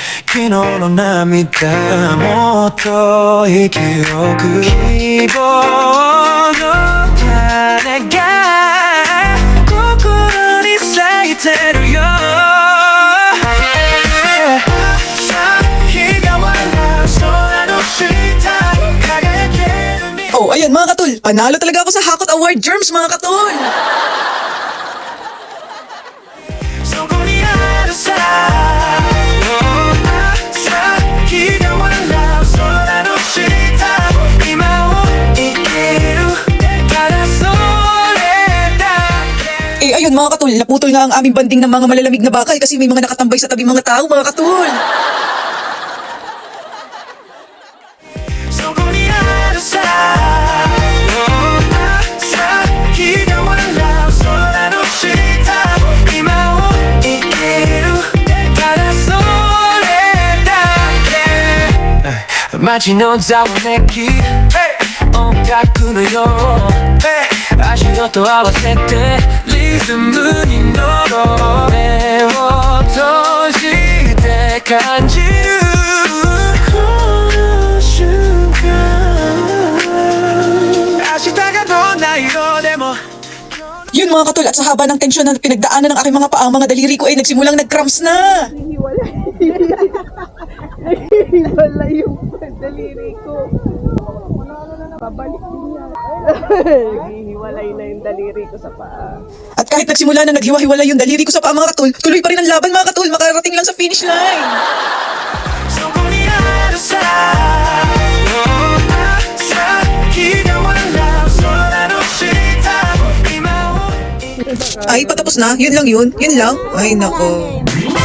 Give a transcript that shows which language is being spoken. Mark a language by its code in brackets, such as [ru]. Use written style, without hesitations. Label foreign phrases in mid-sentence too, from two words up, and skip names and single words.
[ja] 昨日の涙もっといい記憶希望の種が心に咲いてるよ日が笑う空の下輝ける未来 [tl] Oh, ayan mga katol, panalo talaga ako sa Hakot Award Germs mga katol. [ja] そこにあるさ日が笑う空の下今を生きるただそれだけ [tl] Eh ayun mga katol, naputol nga ang aming banding ng mga malalamig na bakal kasi may mga nakatambay sa tabi mga tao mga katol. [ja] そこにあるさ日が笑う空の下今を生きるただそれだけ街のざわめき音楽のよう足音合わせてリズムに乗ろう目を閉じて感じるこの瞬間明日がどんな色でも [tl] Yun mga katol, at sa haba ng tensyon na pinagdaanan ng aking mga paa, mga daliri ko ay nagsimulang nag-cramps na. Wala yung daliri ko. Babalik din yan. Naghihiwalay na yung daliri ko sa paa. At kahit nagsimula na naghiwa-hiwala yung daliri ko sa paa mga katol, tuloy pa rin ang laban mga katol, makarating lang sa finish line. [ja] そこにあるさ日が笑う空の下今を [tl] Ay, patapos na? Yun lang yun? Yun lang? Ay, nako.